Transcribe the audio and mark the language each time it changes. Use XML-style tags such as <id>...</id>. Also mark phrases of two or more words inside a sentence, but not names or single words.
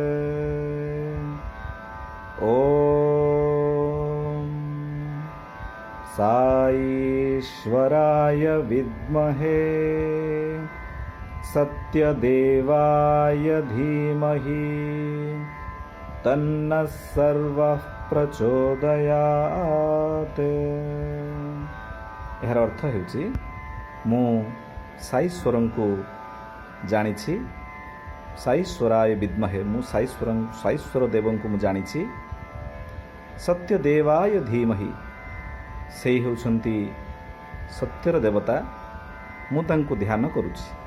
<sa>ओम साईश्वराय विद्महे सत्यदेवाय धीमहि तन्नः सर्वः प्रचोदयात्।</sa> <or>एହାର अर्थ ହେଉଛି ମୁଁ ସାईଶ୍ୱରଙ୍କୁ ଜାଣିଛି। ସାईଶ୍ୱରାୟ ବିଦ୍ମହେ, ମୁଁ ସାଈଶ୍ୱର ଦେବଙ୍କୁ ମୁଁ ଜାଣିଛି। ସତ୍ୟଦେବାୟ ଧୀମହି, ସେଇ ହେଉଛନ୍ତି ସତ୍ୟର ଦେବତା, ମୁଁ ତାଙ୍କୁ ଧ୍ୟାନ କରୁଛି।</or>